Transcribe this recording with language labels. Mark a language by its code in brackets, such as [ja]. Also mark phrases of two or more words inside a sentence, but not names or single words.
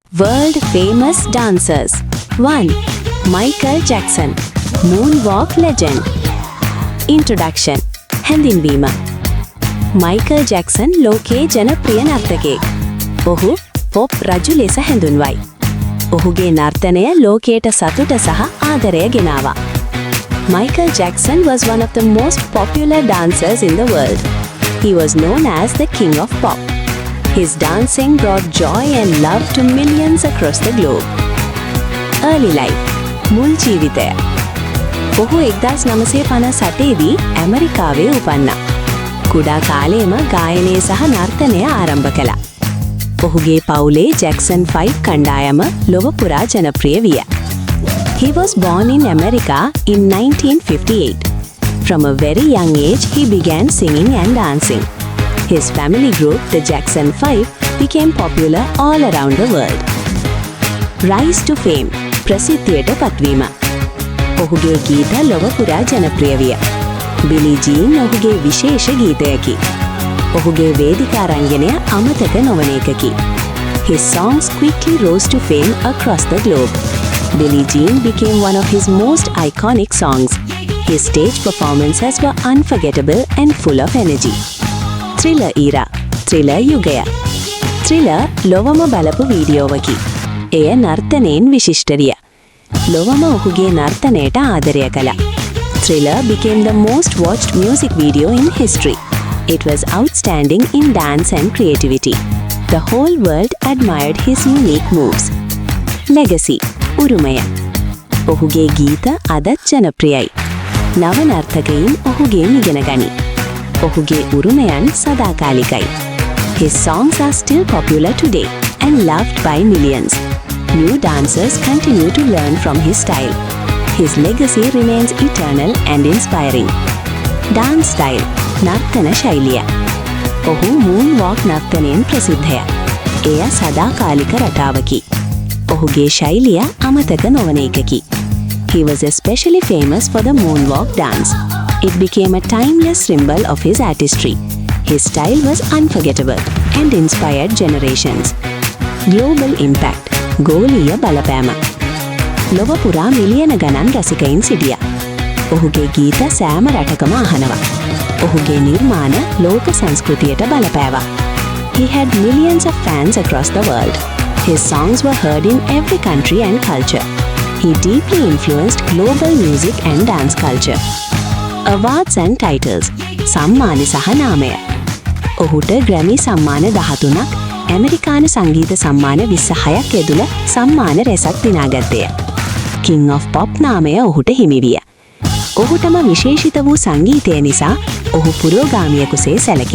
[en] World famous dancers. 1. Michael Jackson, moonwalk legend. [si] Introduction. හැඳින්වීම. Michael Jackson ලෝකයේ ජනප්‍රිය නර්තකයෙක්. ඔහු පොප් රජු ලෙස හැඳුන්වයි. ඔහුගේ නර්තනය ලෝකයට සතුට සහ ආදරය ගෙනාවා. [en] Michael Jackson was one of the most popular dancers in the world. He was known as the King of Pop. His dancing brought joy and love to millions across the globe. Early life. [si] මුල් ජීවිතය. ඔහු 1958 දී ඇමරිකාවේ උපන්නා. කුඩා කාලයේම ගායනය සහ නර්තනය ආරම්භ කළා. ඔහුගේ පවුලේ Jackson 5 කණ්ඩායම ලොව පුරා ජනප්‍රිය විය. [en] He was born in America in 1958. From a very young age, he began singing and dancing. His family group, the Jackson 5, became popular all around the world. Rise to fame. [si] ප්‍රසිද්ධියට පත්වීම. ඔහුගේ ගීත ලොව පුරා ජනප්‍රිය විය. Billie Jean ඔහුගේ විශේෂ ගීතයකි. ඔහුගේ වේදිකා රංගනය අමතක නොවන එකකි. [en] His songs quickly rose to fame across the globe. Billie Jean became one of his most iconic songs. His stage performances were unforgettable and full of energy. [si] Thriller era. Thriller යුගය. Thriller ලොවම බලපු වීඩියෝවකි. එය නර්තනයෙන් විශිෂ්ටරිය. ලොවම ඔහුගේ නර්තනයට ආදරය කළා. [en] Thriller became the most watched music video in history. It was outstanding in dance and creativity. The whole world admired his unique moves. Legacy. [si] උරුමය. ඔහුගේ ගීත අදත් ජනප්‍රියයි. නව නර්තකයින් ඔහුගෙන් ඉගෙන ගනී. ඔහුගේ උරුමයන් සදාකාලිකයි. [en] His songs are still popular today and loved by millions. New dancers continue to learn from his style. His legacy remains eternal and inspiring. Dance style. [si] නර්තන ශෛලිය. ඔහු moonwalk නර්තනයෙන් ප්‍රසිද්ධය. එය සදාකාලික රටාවකි. ඔහුගේ ශෛලිය අමතක නොවන එකකි. [en] He was especially famous for the moonwalk dance. It became a timeless symbol of his artistry. His style was unforgettable and inspired generations. Global impact. [si] ගෝලීය බලපෑම. ලොව පුරා මිලියන ගණන් රසිකයින් සිටියා. ඔහුගේ ගීත සෑම රටකම අහනවා. ඔහුගේ නිර්මාණ ලෝක සංස්කෘතියට බලපෑවා. [en] He had millions of fans across the world. His songs were heard in every country and culture. He deeply influenced global music and dance culture. Awards and titles. [si] සම්මාන සහ නාමය. ඔහුට ග්‍රැමි සම්මාන 13ක්, ඇමරිකානු සංගීත සම්මාන 26ක් ඇතුළ සම්මාන රැසක් දිනාගත්තය. [en] King of Pop [si] නාමය ඔහුට හිමි විය. ඔහුටම විශේෂිත වූ සංගීතය නිසා ඔහු පුරෝගාමියෙකුසේ සැලකේ.